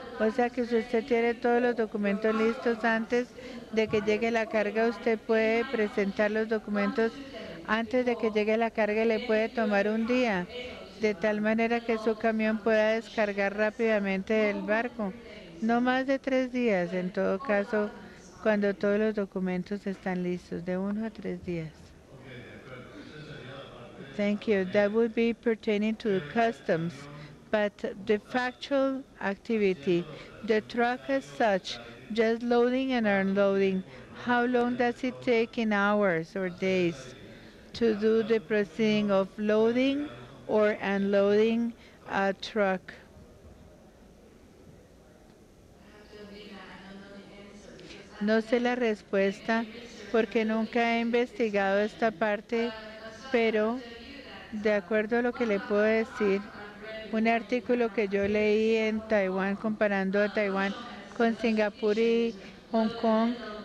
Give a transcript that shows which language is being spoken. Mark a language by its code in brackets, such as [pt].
[es] O sea que si usted tiene todos los documentos listos antes de que llegue la carga, usted puede presentar los documentos antes de que llegue la carga y le puede tomar un día. de tal manera que su camión pueda descargar rápidamente del barco. No más de 3 días, en todo caso, cuando todos los documentos están listos, de 1 a 3 días. [en] Thank you. That would be pertaining to customs, but the factual activity, the truck as such, just loading and unloading, how long does it take in hours or days to do the proceeding of loading or unloading a truck? [es] No sé la respuesta porque nunca he investigado esta parte, pero de acuerdo a lo que le puedo decir, un artículo que yo leí en Taiwán comparando a Taiwán con Singapur y Hong Kong,